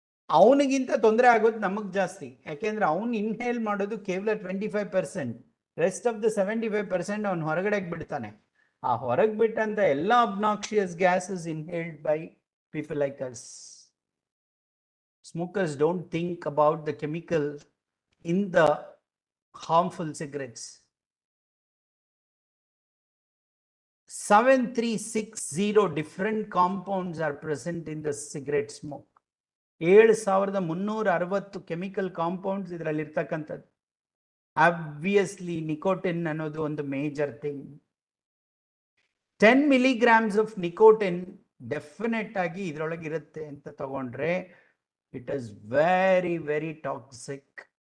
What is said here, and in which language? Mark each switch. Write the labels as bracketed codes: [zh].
[kn] ಅವನಿಗಿಂತ ತೊಂದರೆ ಆಗೋದು ನಮಗ್ ಜಾಸ್ತಿ, ಯಾಕೆಂದ್ರೆ ಅವ್ನು ಇನ್ಹೇಲ್ ಮಾಡೋದು ಕೇವಲ 25%, [en] rest of the [kn] 75% ಅವ್ನು ಹೊರಗಡೆ ಬಿಡ್ತಾನೆ. ಆ ಹೊರಗೆ ಬಿಟ್ಟಂತ ಎಲ್ಲ [en] Obnoxious gases inhaled by people like us. Smokers don't think about the chemical in the harmful cigarettes. 7360 different compounds are present in the cigarette smoke. [kn] 7360 chemical compounds ಇದರಲ್ಲಿ ಇರ್ತಕ್ಕಂಥದ್ದು. [en] Obviously nicotine ಅನ್ನೋದು ಒಂದು major thing. 10 milligrams of nicotine [kn] definite ಆಗಿ ಇದರೊಳಗೆ ಇರುತ್ತೆ ಅಂತ ತಗೊಂಡ್ರೆ [en] It is very very toxic.